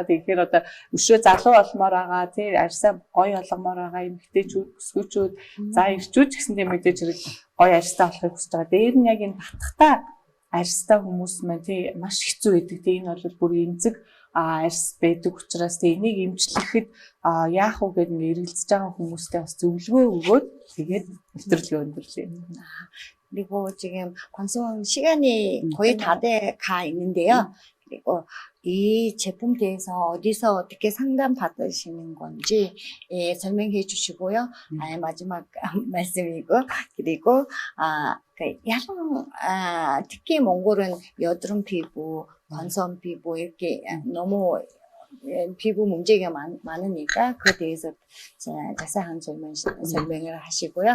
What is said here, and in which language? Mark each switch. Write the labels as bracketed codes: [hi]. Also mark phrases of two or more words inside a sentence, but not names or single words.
[mn] Тэгэхээр одоо өшөө залуу болмоор байгаа, тий арьсаа гоё болгомоор байгаа эмэгтэйчүүд, өсгөөчүүд, за ирчүүд ч гэсэндээ мэдээж хэрэг гоё арьсаа болохыг хүсэж байгаа. Дээр нь яг энэ батхтай арьстай хүмүүс маань тий маш хэцүү байдаг. Тий энэ бол бүр эмзэг арьс байдаг учраас тий энийг эмчлэхэд яах вэ гэдэг нь эргэлзэж байгаа хүмүүстэй бас зөвлөгөө өгөөд тэгээд нэвтрүүлгээ өндөрлөе. [ko] 그리고 지금 방송 시간이 거의 다 돼 가 있는데요. 그리고 이 제품 대해서 어디서 어떻게 상담 받으시는 건지 설명해 주시고요. 마지막 말씀이고 그리고 특히 몽골은 여드름 피부, 건선 피부 이렇게 너무 피부 문제가 많으니까 그에 대해서 자세한 설명을 하시고요.